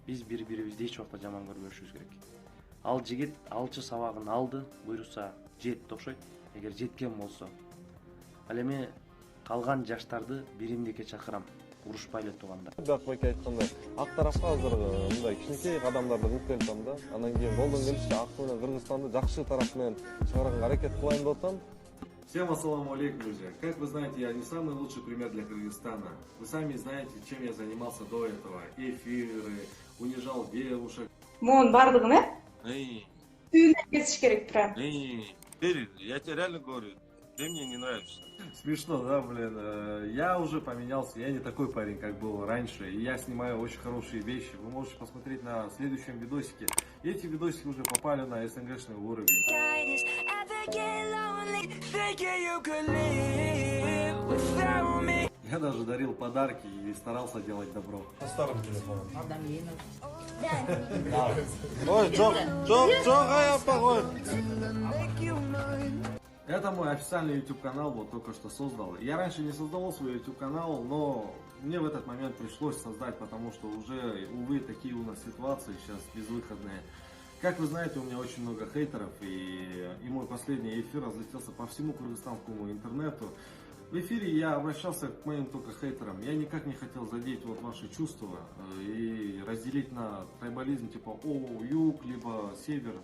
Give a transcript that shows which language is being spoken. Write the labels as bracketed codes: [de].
[ky] Биз бири-бирибизди эч убакта жаман көрбөшүбүз керек. Ал жигит алчы сабагын алды, буйруса жетти окшойт. Эгер жеткен болсо. Ал эми калган жаштарды биримдикке чакырам. Урушпай эле туугандар. Бакбек айткандай, ак тарапка азыр мындай кичинекей кадамдарды үмүттөнүп да. Анан кийин колдон келишинче ак менен Кыргызстанды жакшы тарап менен чыгарганга аракет кылайын деп атам. [ru] Всем ассаламу алейкум, друзья. Как вы знаете, я не самый лучший пример для Кыргызстана. Вы сами знаете, чем я занимался до этого. Эфиры, унижал девушек. [ky] Мон бардыгын, Түйүнө кетиш керек прям. [ru] Я тебе реально говорю, ты мне не нравишься. Смешно, да, блин. Я уже поменялся, я не такой парень, как был раньше. И я снимаю очень хорошие вещи. Вы можете посмотреть на следующем видосике. Эти видосики уже попали на СНГшный уровень. Я даже дарил подарки и старался делать добро. Со старым телефоном. Ой, Джо, погодь. Это мой официальный YouTube канал, вот только что создал. Я раньше не создавал свой YouTube канал, но мне в этот момент пришлось создать, потому что уже, увы, такие у нас ситуации сейчас безвыходные. Как вы знаете, у меня очень много хейтеров, и мой последний эфир разлетелся по всему кыргызстанскому интернету. В эфире я обращался к моим только хейтерам. Я никак не хотел задеть вот ваши чувства и разделить на трайбализм типа юг, либо север.